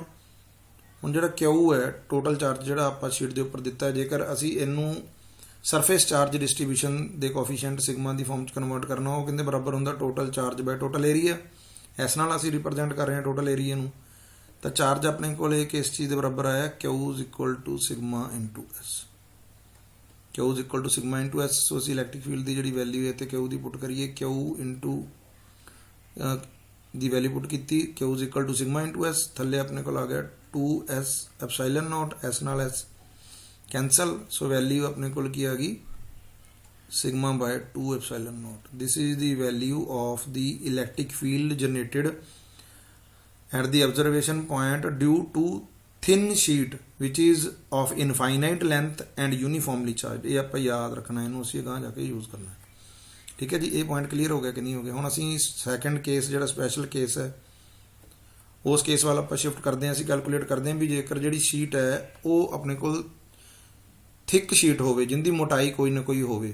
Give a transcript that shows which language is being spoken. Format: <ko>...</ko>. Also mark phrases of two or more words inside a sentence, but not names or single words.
<pa>ਹੁਣ ਜਿਹੜਾ Q ਹੈ</pa> <en>total charge</en> <pa>ਜਿਹੜਾ ਆਪਾਂ ਸ਼ੀਟ ਦੇ ਉੱਪਰ ਦਿੱਤਾ, ਜੇਕਰ ਅਸੀਂ ਇਹਨੂੰ</pa> <en>surface charge distribution</en> <pa>ਦੇ ਕੋਫੀਸ਼ੀਐਂਟ ਸਿਗਮਾ ਦੀ ਫਾਰਮ 'ਚ ਕਨਵਰਟ ਕਰਨਾ, ਉਹ ਕਹਿੰਦੇ ਬਰਾਬਰ ਹੁੰਦਾ</pa> <en>total charge by total area.</en> <pa>ਇਸ ਨਾਲ ਅਸੀਂ ਰਿਪਰੈਜ਼ੈਂਟ ਕਰ ਰਹੇ ਹਾਂ</pa> <en>total area</en> <pa>ਨੂੰ। ਤਾਂ ਚਾਰਜ ਆਪਣੇ ਕੋਲ ਇਹ ਕਿਸ ਚੀਜ਼ ਦੇ ਬਰਾਬਰ ਆਇਆ</pa> <en>Q is equal to sigma into s। Q is equal to sigma into s।</en> <pa>ਸੋ ਅਸੀਂ</pa> <en>electric field</en> <pa>ਦੀ ਜਿਹੜੀ ਵੈਲਿਊ ਹੈ ਤੇ Q ਦੀ ਪੁੱਟ ਕਰੀਏ, Q into ਦੀ ਵੈਲਿਊ ਪੁੱਟ ਕੀਤੀ,</pa> <en>Q is equal to sigma into s।</en> <pa>ਥੱਲੇ ਆਪਣੇ ਕੋਲ ਆ ਗਿਆ 2s</pa> <en>epsilon naught,</en> <pa>s ਨਾਲ s ਕੈਂਸਲ। ਸੋ ਵੈਲਿਊ ਆਪਣੇ ਕੋਲ ਕੀ ਆ ਗਈ</pa> <en>sigma by 2 epsilon naught। This is the value of the electric field generated at the observation point due to thin sheet which is of infinite length and uniformly charged।</en> <pa>ਇਹ ਆਪਾਂ ਯਾਦ ਰੱਖਣਾ, ਇਹਨੂੰ ਅਸੀਂ ਅਗਾਂਹ ਜਾ ਕੇ ਯੂਜ਼ ਕਰਨਾ। ਠੀਕ ਹੈ ਜੀ, ਇਹ</pa> <en>point clear</en> <pa>ਹੋ ਗਿਆ ਕਿ ਨਹੀਂ ਹੋ ਗਿਆ। ਹੁਣ ਅਸੀਂ</pa> <en>second case</en> <pa>ਜਿਹੜਾ</pa> <en>special case</en> <pa>ਹੈ ਉਸ ਕੇਸ ਵੱਲ ਆਪਾਂ ਸ਼ਿਫਟ ਕਰਦੇ ਹਾਂ। ਅਸੀਂ ਕੈਲਕੂਲੇਟ ਕਰਦੇ ਹਾਂ ਵੀ ਜੇਕਰ ਜਿਹੜੀ ਸ਼ੀਟ ਹੈ ਉਹ ਆਪਣੇ ਕੋਲ</pa> <en>thick sheet</en> <pa>ਹੋਵੇ, ਜਿੰਦੀ ਮੋਟਾਈ ਕੋਈ ਨਾ ਕੋਈ ਹੋਵੇ।</pa>